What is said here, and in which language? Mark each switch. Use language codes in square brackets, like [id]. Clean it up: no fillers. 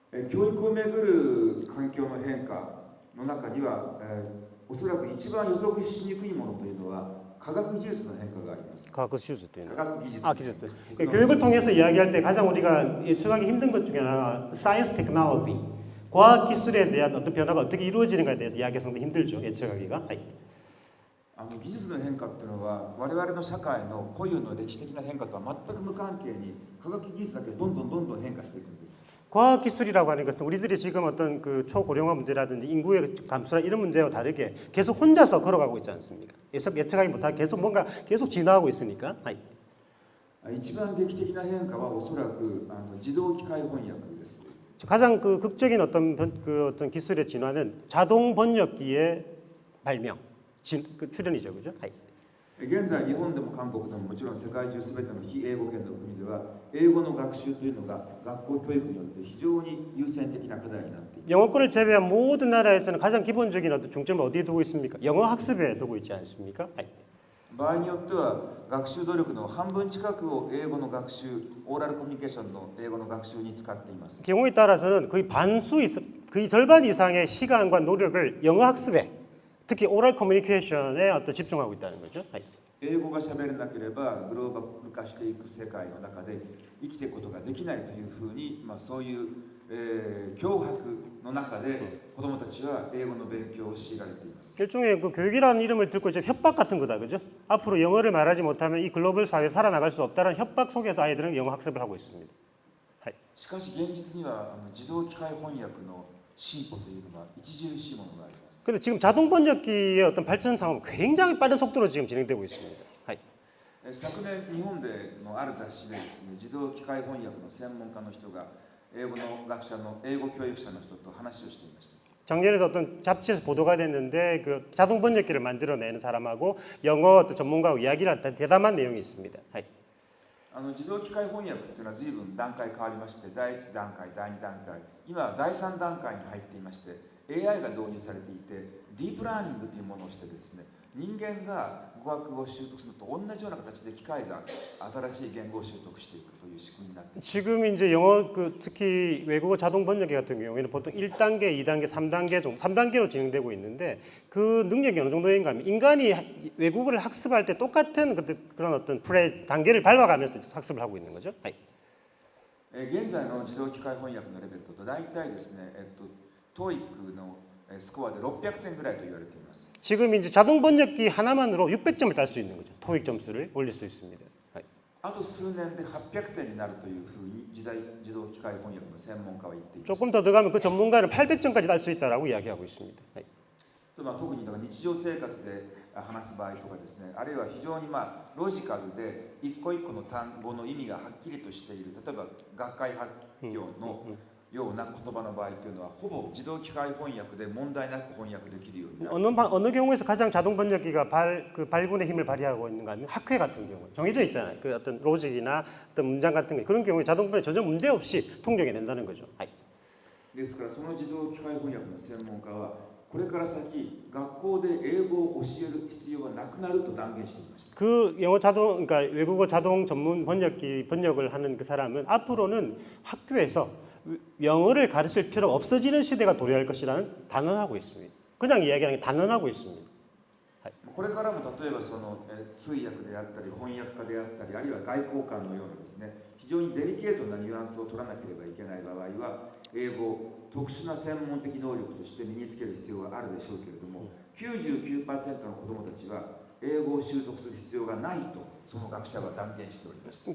[ja] 教育をめぐる環境の変化の中には、おそらく一番予測しにくいものというのは科学技術の変化があります。 [ko] 과학 기술 때. [ja] 科学技術。 [ko] 기술. 교육을 통해서 이야기할 때 가장 우리가 예측하기 힘든 것 중에 하나가 사이언스 테크놀로지, 과학 기술에 대한 어떤 변화가 어떻게 이루어지는가에 대해서 이야기가 상당히 힘들죠. 예측하기가. [ja] 技術の変化っていうのは我々の社会の固有の歴史的な変化とは全く無関係に科学技術だけどんどん変化していくんです。 [ko] 과학 기술이라고 하는 것은 우리들이 지금 어떤 그 초고령화 문제라든지 인구의 감소나 이런 문제와 다르게 계속 혼자서 걸어가고 있지 않습니까? 예측하기 못하게 계속 진화하고 있으니까. [ja] 一番劇的な変化はおそらく自動機械翻訳です。 [ko] 가장 그 극적인 어떤 기술의 진화는 자동 번역기의 발명, 출현이죠, 그죠? [ja] 現在日本でも韓国でももちろん世界中すべての非英語圏の国では英語の学習というのが学校教育によって非常に優先的な課題になっています。 [ko] 영어권을 제외한 모든 나라에서는 가장 기본적인 어떤 중점을 어디에 두고 있습니까? 영어 학습에 두고 있지 않습니까? [ja] 場合によっては学習努力の半分近くを英語の学習、オーラルコミュニケーションの英語の学習に使っています。 [ko] 경우에 따라서는 거의 절반 이상의 시간과 노력을 영어 학습에 특히 오럴 커뮤니케이션에 어떤 집중하고 있다는 거죠. [ja] 英語が喋れなければグローバル化していく世界の中で生きていくことができないというふうに、そういう、脅迫の中で子どもたちは英語の勉強を強いられています。 [ko] 일종의 그 교육이라는 이름을 듣고 이제 협박 같은 거다, 그죠? 앞으로 영어를 말하지 못하면 이 글로벌 사회에 살아나갈 수 없다는 협박 속에서 아이들은 영어 학습을 하고 있습니다. [ja] しかし現実には自動機械翻訳の進歩というのは著しいものがあります。 [ko] 근데 지금 자동 번역기의 어떤 발전 상황은 굉장히 빠른 속도로 지금 진행되고 있습니다. [ja] 昨年日本でのある雑誌でですね、自動機械翻訳の専門家の人が英語の学者の英語教育者の人と話をしていました。 [ko] 작년에도 어떤 잡지에서 보도가 됐는데 그 자동 번역기를 만들어내는 사람하고 영어 어떤 전문가하고 이야기를 한 대담한 내용이 있습니다. [ja] 自動機械翻訳というのは随分段階変わりまして、第1段階、第2段階、今は第3段階に入っていまして、AI が導入されていて、ディープラーニングというものをしてですね、人間が語学を習得するのと同じような形で機械が新しい言語を習得していくという仕組みになっています。 [ko] 지금 이제 영어 특히 외국어 자동 번역기 같은 경우에는 보통 1단계, 2단계, 3단계 정도 3단계로 진행되고 있는데 그 능력이 어느 정도인가 하면 인간이 외국어를 학습할 때 똑같은 그런 어떤 단계를 밟아가면서 학습을 하고 있는 거죠. [ja] 現在の自動機械翻訳のレベルと大体ですね、TOEICのスコアで600点ぐらいと言われています。 [ko] 지금 이제 자동 번역기 하나만으로 600점을 딸 수 있는 거죠. 토익 점수를 올릴 수 있습니다. [ja] あと数年で800点になるというふうに自動機械翻訳の専門家は言っています。 [ko] 조금 더 들어가면 그 전문가는 800점까지 딸 수 있다라고 이야기하고 있습니다. [ja] 特に日常生活で話す場合とかですね、あるいは非常にロジカルで一個一個の単語の意味がはっきりとしている、例えば学会発表のような言葉の場合というのはほぼ自動機械翻訳で問題なく翻訳できるようになる。 [ko] 어느 경우에서 가장 자동 번역기가 발군의 힘을 발휘하고 있는가 하면 학회 같은 경우 정해져 있잖아요. 그 어떤 로직이나 어떤 문장 같은 게 그런 경우에 자동 번역 전혀 문제 없이 통용이 된다는 거죠. [ja] ですからその自動機械翻訳の専門家はこれから先学校で英語を教える必要はなくなると断言していました。 [ko] 그 그러니까 외국어 자동 전문 번역을 하는 그 사람은 앞으로는 학교에서 영어를 가르칠 필요가 없어지는 시대가 도래할 것이라는 단언하고 있습니다. 그냥 이야기하는 게 단언하고 있습니다. [ja] これからも例えばその通訳であったり翻訳家であったり、あるいは外交官のようなですね、非常にデリケートなニュアンスを取らなければいけない場合は英語を特殊な専門的能力として身につける必要があるでしょうけれども、 99% の子どもたちは英語を習得する必要がないとその学者は断言しております。